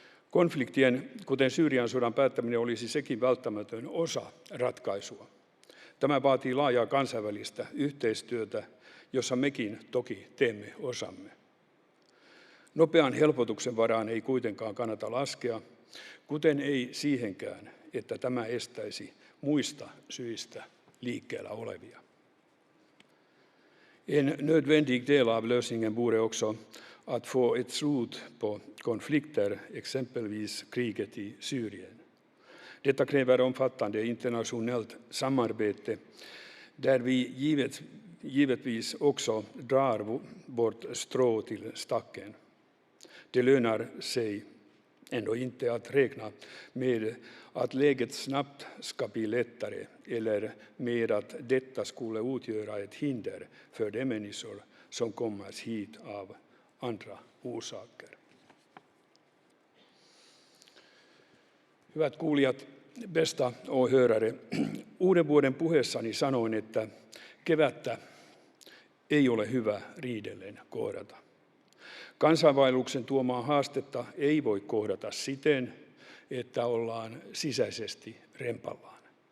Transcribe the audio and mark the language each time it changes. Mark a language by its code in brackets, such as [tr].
[fi] Konfliktien, kuten Syyrian sodan päättäminen, olisi sekin välttämätön osa ratkaisua. Tämä vaatii laajaa kansainvälistä yhteistyötä jossa mekin toki teemme osamme. Nopean helpotuksen varaan ei kuitenkaan kannata laskea, kuten ei siihenkään, että tämä estäisi muista syistä liikkeellä olevia. [sv] En nödvändig del av lösningen vore också att få ett slut på konflikter, exempelvis kriget i Syrien. Detta kräver omfattande internationellt samarbete där vi givetvis också drar vårt strå till stacken. Det lönar sig ändå inte att räkna med att läget snabbt ska bli lättare eller med att detta skulle utgöra ett hinder för de människor som kommer hit av andra orsaker. [fi] Hyvät kuulijat, [sv] bästa åhörare, [fi] uuden vuoden puheessani sanoin, että kevättä ei ole hyvä riidellen kohdata. Kansainvaelluksen tuomaa haastetta ei voi kohdata siten, että ollaan sisäisesti rempallaan.